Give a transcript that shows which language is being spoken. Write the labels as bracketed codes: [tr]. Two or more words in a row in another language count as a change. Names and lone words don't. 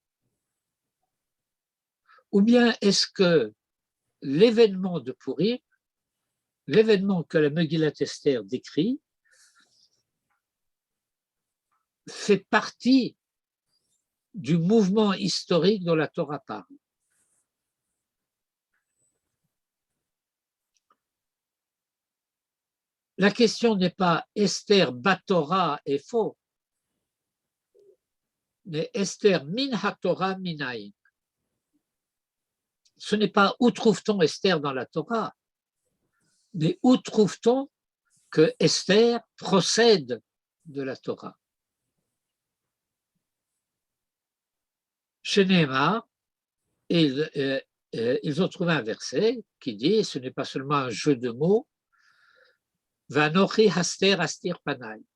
[fr] Ou bien est-ce que l'événement de Purim, l'événement que la Megillat Esther décrit, fait partie du mouvement historique dont la Torah parle? La question n'est pas [he] אסתר בתורה [fr] est faux, mais [he] אסתר מן התורה מנין. [fr] Ce n'est pas où trouve-t-on Esther dans la Torah, mais où trouve-t-on que Esther procède de la Torah? Chez Nehemar, ils ont trouvé un verset qui dit, ce n'est pas seulement un jeu de mots, [he] ואנכי הסתר אסתיר פני.